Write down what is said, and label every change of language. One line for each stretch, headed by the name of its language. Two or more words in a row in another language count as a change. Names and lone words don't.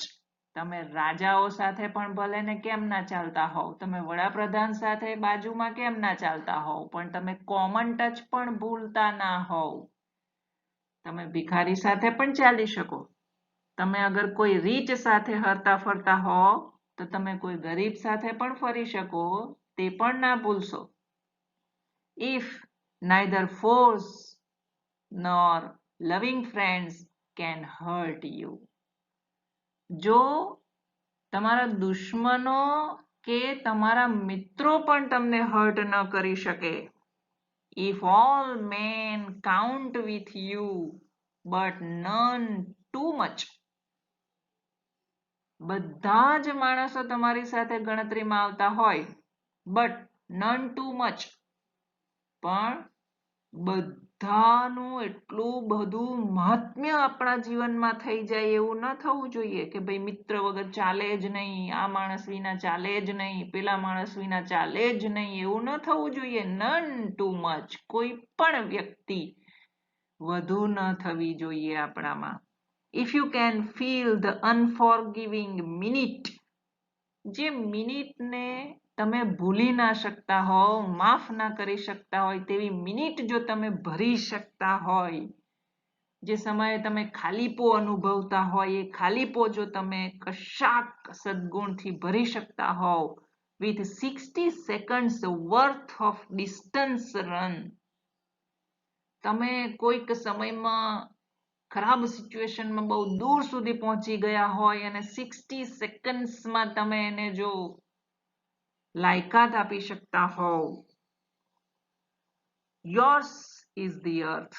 Gujarati: તમે રાજાઓ સાથે પણ ભલે ને કેમ ના ચાલતા હોવ, તમે વડાપ્રધાન સાથે બાજુમાં કેમ ના ચાલતા હોવ, પણ તમે કોમન ટચ પણ ભૂલતા ના હોવ. તમે ભિખારી સાથે પણ ચાલી શકો. તમે અગર કોઈ રીચ સાથે હરતા ફરતા હોવ તો તમે કોઈ ગરીબ સાથે પણ ફરી શકો, તે પણ ના ભૂલશો.
English: ઇફ neither force nor loving friends can hurt you.
Gujarati: જો તમારા દુશ્મનો કે તમારા મિત્રો પણ તમને હર્ટ ન કરી શકે.
English: If all men count with you but none too much.
Gujarati: બધા જ માણસો તમારી સાથે ગણતરીમાં આવતા હોય
English: but none too much,
Gujarati: પણ બધાનું એટલું બધું મહાત્મ્ય આપણા જીવનમાં થઈ જાય એવું ન થવું જોઈએ કે ભાઈ મિત્ર વગર ચાલે જ નહીં, આ માણસ વિના ચાલે જ નહીં, પેલા માણસ વિના ચાલે જ નહીં, એવું ન થવું જોઈએ.
English: none too much,
Gujarati: કોઈ પણ વ્યક્તિ વધુ ન થવી જોઈએ આપણામાં.
English: If you can feel the unforgiving minute,
Gujarati: જે મિનિટને તમે ભૂલી ના શકતા હોવ, માફ ના કરી શકતા હોય તેવી મિનિટ જો તમે ભરી શકતા હોય, જે સમયે તમે ખાલીપો અનુભવતા હોય, એ ખાલીપો જો તમે કશાક સદગુણથી ભરી શકતા હોવ,
English: with 60 seconds worth of distance run,
Gujarati: તમે કોઈક સમયમાં ખરાબ સિચ્યુએશનમાં બહુ દૂર સુધી પહોંચી ગયા હોય અને 60 સેકન્ડ્સમાં તમે એને જો લાયકાત આપી શકતા હોવ.
English: Yours is the earth.